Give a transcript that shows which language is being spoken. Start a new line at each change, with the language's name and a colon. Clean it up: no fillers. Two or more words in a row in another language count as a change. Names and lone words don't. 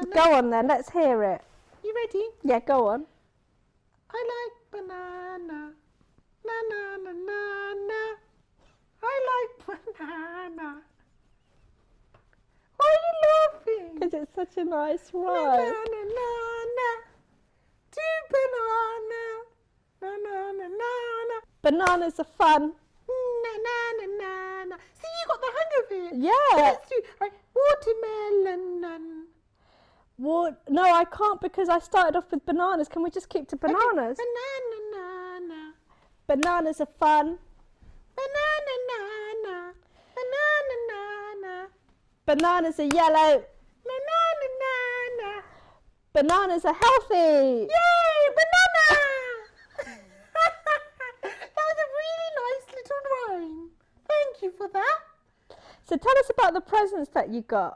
English: Go on then, let's hear it. You ready? Yeah, go on. I like banana. Na na na na na. I like banana. Why are you laughing? Because it's such a nice Na rhyme. na na na na. Do banana. Na na na na na. Bananas are fun. Na na na na na. See, you got the hang of it. Yeah. Let's do right. Watermelon. No, I can't because I started off with bananas. Can we just keep to bananas? Banana na na. Bananas are fun. Banana na na. Banana na na. Bananas are yellow. Na na na na na. Bananas are healthy. Yay, banana! That was a really nice little rhyme. Thank you for that. So tell us about the presents that you got